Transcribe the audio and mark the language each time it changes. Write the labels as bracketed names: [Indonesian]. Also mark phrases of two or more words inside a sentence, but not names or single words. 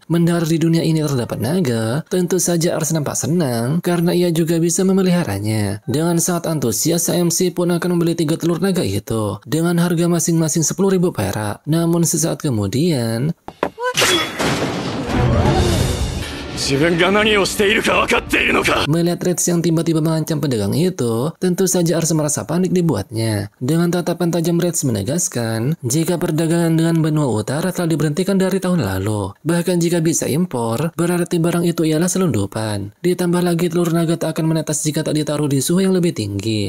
[Indonesian] Mendengar di dunia ini terdapat naga, tentu saja Ars nampak senang karena ia juga bisa memeliharanya. Dengan sangat antusias, sang MC pun akan membeli 3 telur naga itu dengan harga masing-masing 10.000 perak. Namun sesaat kemudian, [Japanese] 自分が何をしているか分かっているのか。 [Indonesian] Melihat Reds yang tiba-tiba mengancam pedagang itu, tentu saja Ars merasa panik dibuatnya. Dengan tatapan tajam Reds menegaskan, jika perdagangan dengan benua utara telah diberhentikan dari tahun lalu. Bahkan jika bisa impor, berarti barang itu ialah selundupan. Ditambah lagi telur naga tak akan menetas jika tak ditaruh di suhu yang lebih tinggi.